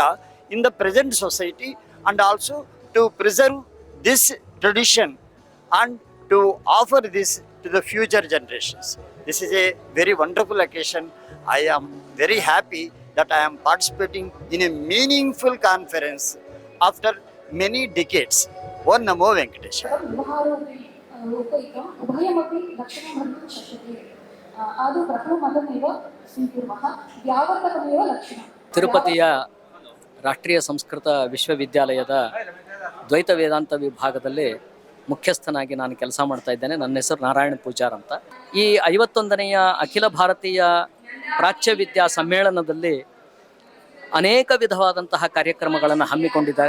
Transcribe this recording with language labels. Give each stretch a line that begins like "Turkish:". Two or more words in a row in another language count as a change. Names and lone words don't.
English: in the present society, and also to preserve this tradition and to offer this to the future generations. This is a very wonderful occasion. I am very happy that I am participating in a meaningful conference after many decades.
Sanskrit: ॐ नमो वेङ्कटेशाय. उभयमपि लक्षणं भवितुं शक्यते। आदौ प्रथममतमेव स्वीकुर्मः, व्यावर्तकमेव लक्षणं।
Kannada: ತಿರುಪತಿಯ ರಾಷ್ಟ್ರೀಯ ಸಂಸ್ಕೃತ ವಿಶ್ವವಿದ್ಯಾಲಯದ ದ್ವೈತ ವೇದಾಂತ ವಿಭಾಗದಲ್ಲಿ ಮುಖ್ಯಸ್ಥನಾಗಿ ನಾನು ಕೆಲಸ ಮಾಡ್ತಾ ಇದ್ದೇನೆ. ನನ್ನ ಹೆಸರು ನಾರಾಯಣ ಪೂಜಾರ್ ಅಂತ. ಈ 51ನೆಯ ಅಖಿಲ ಭಾರತೀಯ ಪ್ರಾಚ್ಯ ವಿದ್ಯಾ ಸಮ್ಮೇಳನದಲ್ಲಿ ಅನೇಕ ವಿಧವಾದಂತಹ ಕಾರ್ಯಕ್ರಮಗಳನ್ನು ಹಮ್ಮಿಕೊಂಡಿದ್ದಾರೆ.